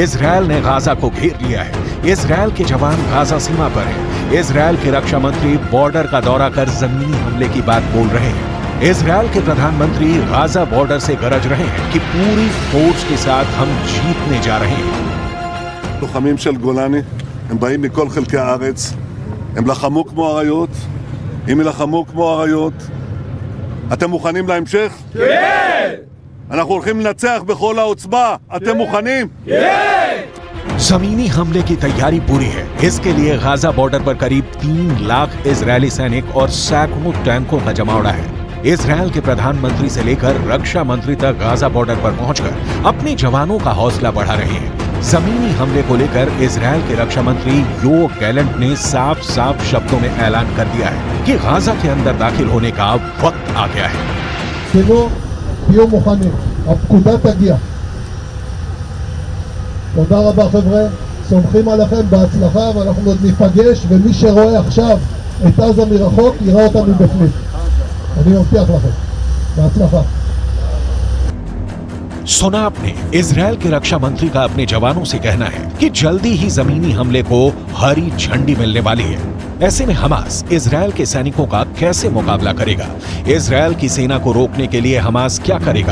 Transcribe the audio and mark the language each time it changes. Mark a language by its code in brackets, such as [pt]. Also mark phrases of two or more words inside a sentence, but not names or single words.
[hi] इजरायल ने गाजा को घेर लिया है। इजरायल के जवान गाजा सीमा पर हैं। इजरायल के रक्षा मंत्री बॉर्डर का दौरा कर जमीनी हमले की बात बोल रहे हैं। इजरायल के प्रधानमंत्री गाजा बॉर्डर से गरज रहे हैं कि पूरी फोर्स के साथ हम जीतने जा रहे हैं। [he] לוחמים של גולני, הם באים מכל חלקי הארץ, הם לחמו כמו אריות, אם ילחמו כמו אריות, אתם מוכנים להמשך? כן! אנחנו הולכים לנצח בכל העוצמה, אתם מוכנים? כן! [hi] जमीनी हमले की तैयारी पूरी है। इसके लिए गाजा बॉर्डर पर करीब 3 लाख इजरायली सैनिक और सैकड़ों टैंकों का जमावड़ा है। इजरायल के प्रधानमंत्री से लेकर रक्षा मंत्री तक गाजा बॉर्डर पर पहुंचकर अपने जवानों का हौसला बढ़ा रहे हैं। जमीनी हमले को लेकर इजरायल के रक्षा मंत्री योव गैलेंट ने साफ साफ शब्दों में ऐलान कर दिया है कि गाजा के अंदर दाखिल होने का वक्त आ गया है। [he] תודה רבה חבר'ה, סומכים עליכם בהצלחה ואנחנו עוד ניפגש ומי שרואה עכשיו את עזה מרחוק יראה אותה מבפנים. אני מבטיח לכם. בהצלחה. [hi] सुना आपने, इजरायल के रक्षा मंत्री का अपने जवानों से कहना है कि जल्दी ही जमीनी हमले को हरी झंडी मिलने वाली है। ऐसे में हमास इजरायल के सैनिकों का कैसे मुकाबला करेगा? इजरायल की सेना को रोकने के लिए हमास क्या करेगा?